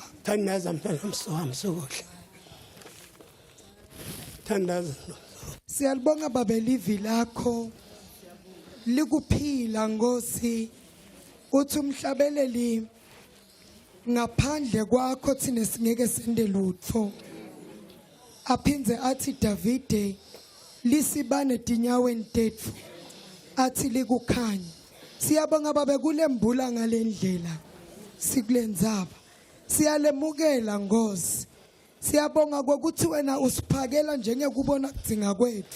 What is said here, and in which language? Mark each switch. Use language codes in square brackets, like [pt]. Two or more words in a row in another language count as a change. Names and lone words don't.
[ss] thandaza mntana wami sokuhle thandaza siyalibonga babelivi lakho likuphila Nkosi uthi umhlabeleli ngaphandle kwakho thina singeke sende lutho aphindze athi Davide lisibane tinyaweni tetfu athi likukhanya siyabonga babe kulembula ngalendlela sikulendzaba siyalemukela Nkosi Siyabonga kokuthi wena usiphakela njengekubona kudinga kwethu.